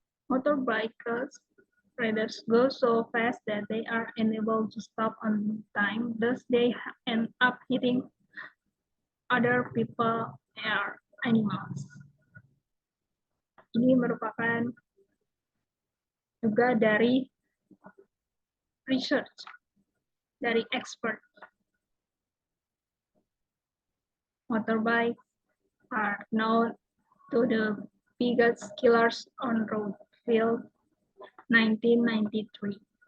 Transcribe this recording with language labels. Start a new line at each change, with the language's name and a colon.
English: Motorbikers riders go so fast that they are unable to stop on time. Thus, they end up hitting other people or animals.
Indonesian: Ini merupakan juga dari research, dari expert.
English: Motorbikes are known to the biggest killers on road, Field 1993.